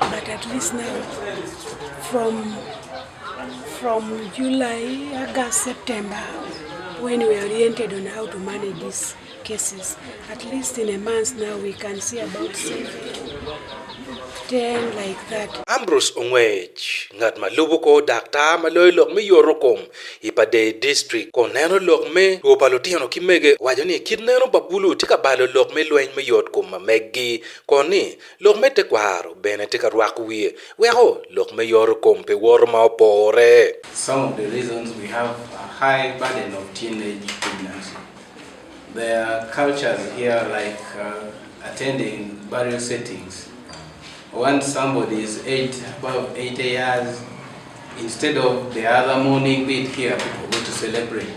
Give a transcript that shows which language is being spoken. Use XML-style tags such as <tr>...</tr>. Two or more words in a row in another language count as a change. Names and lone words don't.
<en>But at least now, from July, August, September, when we are oriented on how to manage these cases, at least in a month now we can see about 7, 10 like that.</en> <ach>Ambrose Ongwech ngat malubo ko Dr. Maloy lok me yorokom ipade district ko neno lok me to palotino kimege wajoni kidneno babulu tika balo lok me lwen me yot kom megi koni lok me te kwaro bene tika rwakwie weho lok me yorokom pe worma opore.</ach> <en>Some of the reasons we have a high burden of teenage pregnancy. There are cultures here like attending burial settings. Once somebody is above 80 years, instead of the other morning we'd hear people go to celebrate.</en>